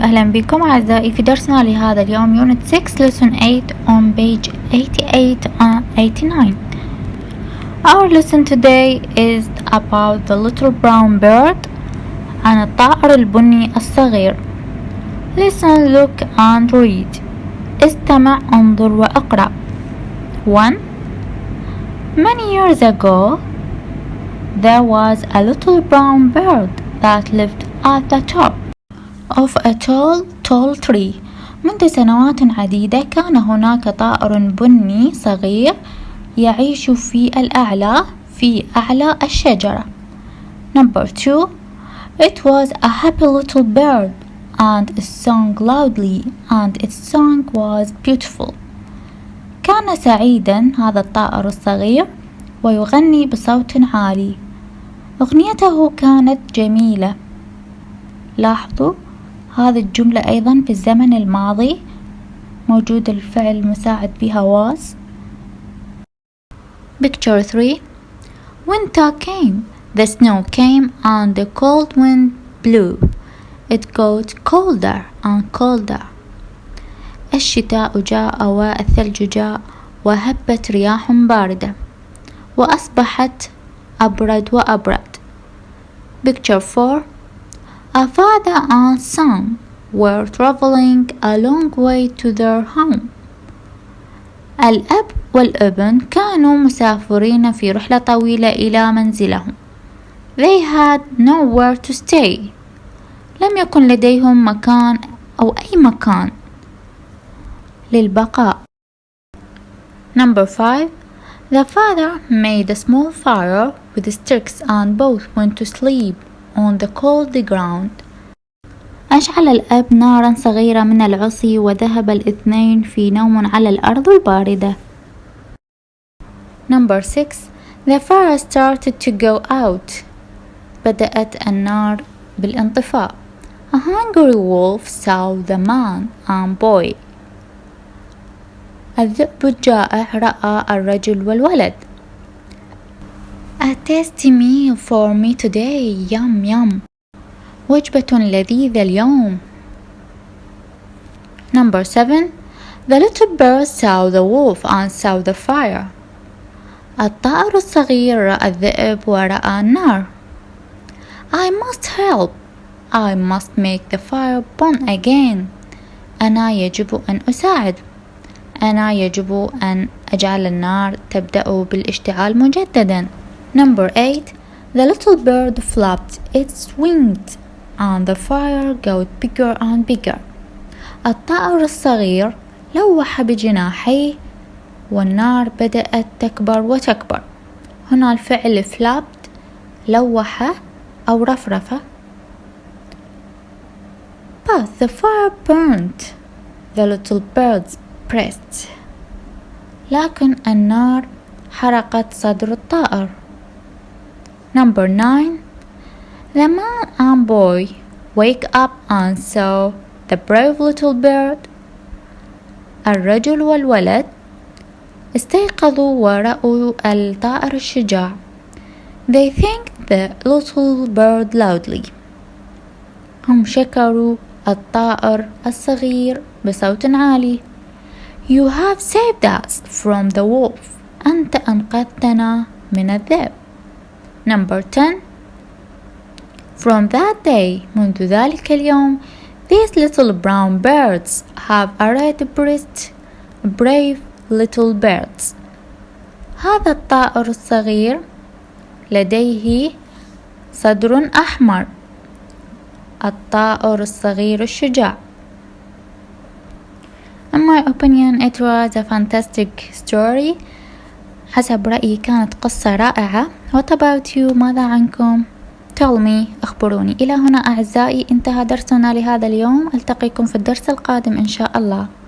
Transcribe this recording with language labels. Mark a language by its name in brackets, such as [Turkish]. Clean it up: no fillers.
[Arabic] أهلا بكم أعزائي في درسنا لهذا اليوم [English] Unit 6 Lesson 8 on page 88 and 89. Our lesson today is about the little brown bird [Arabic] عن الطائر البني الصغير. [English] Listen, look and read. [Arabic] استمع, انظر وأقرأ. [English] 1. Many years ago, there was a little brown bird that lived at the top of a tall tree. [Arabic] منذ سنوات عديدة كان هناك طائر بني صغير يعيش في أعلى الشجرة. [English] Number 2. It was a happy little bird and it sang loudly and its song was beautiful. [Arabic] كان سعيدا هذا الطائر الصغير ويغني بصوت عالي. أغنيته كانت جميلة. لاحظوا هذه الجملة أيضا في الزمن الماضي موجود الفعل المساعد بها was. [English] Picture 3. Winter came. The snow came and the cold wind blew. It got colder and colder. [Arabic] الشتاء جاء والثلج جاء وهبت رياح باردة وأصبحت أبرد وأبرد. [English] Picture 4. A father and son were traveling a long way to their home. [Arabic] الأب والابن كانوا مسافرين في رحلة طويلة إلى منزلهم. [English] They had nowhere to stay. [Arabic] لم يكن لديهم مكان أو أي مكان للبقاء. [English] Number 5. The father made a small fire with sticks and both went to sleep on the cold ground. [Arabic] أشعل الأب نارا صغيرة من العصي وذهب الاثنين في نوم على الأرض الباردة. [English] Number 6. The fire started to go out. [Arabic] بدأت النار بالانطفاء. [English] A hungry wolf saw the man and boy. [Arabic] الذئب الجائع رأى الرجل والولد. [English] A tasty meal for me today. Yum yum. [Arabic] وجبة لذيذة اليوم. [English] Number 7. The little bird saw the wolf and saw the fire. [Arabic] الطائر الصغير رأى الذئب ورأى النار. [English] I must help. I must make the fire burn again. [Arabic] أنا يجب أن أساعد. أنا يجب أن أجعل النار تبدأ بالاشتعال مجددا. [English] Number 8. The little bird flapped its wings and the fire got bigger and bigger. [Arabic] الطائر الصغير لوح بجناحيه والنار بدأت تكبر وتكبر. هنا الفعل flapped لوح أو رفرف. [English] But the fire burned the little bird's breast. [Arabic] لكن النار حرقت صدر الطائر. [English] Number 9. The man and boy wake up and saw the brave little bird. [Arabic] الرجل والولد استيقظوا ورأوا الطائر الشجاع. [English] They thanked the little bird loudly. [Arabic] هم شكروا الطائر الصغير بصوت عالي. [English] You have saved us from the wolf. [Arabic] أنت أنقذتنا من الذئب. [English] Number 10. From that day, [Arabic] منذ ذلك اليوم, [English] these little brown birds have a red breast. Brave little birds. [Arabic] هذا الطائر الصغير لديه صدر أحمر. الطائر الصغير الشجاع. [English] In my opinion, it was a fantastic story. [Arabic] حسب رأيي كانت قصة رائعة. [English] What about you? [Arabic] ماذا عنكم؟ [English] Tell me. [Arabic] أخبروني. إلى هنا أعزائي انتهى درسنا لهذا اليوم. ألتقيكم في الدرس القادم إن شاء الله.